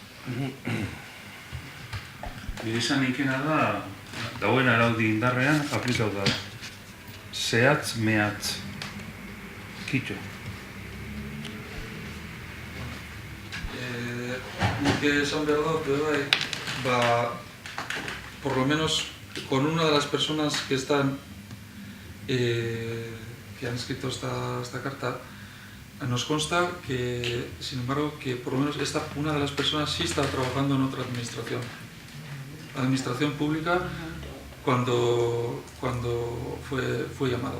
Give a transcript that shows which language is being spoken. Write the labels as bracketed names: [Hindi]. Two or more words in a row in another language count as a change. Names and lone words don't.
[Basque] Nire izan ikena da, dagoen araudi indarrean aplikau da. Zehatz, mehatz. Kitxo. Nik esan behar dut, [Spanish] por lo menos con una de las personas que están que han escrito esta carta, nos consta que, sin embargo, que por lo menos una de las personas sí está trabajando en otra administración pública cuando fue llamado.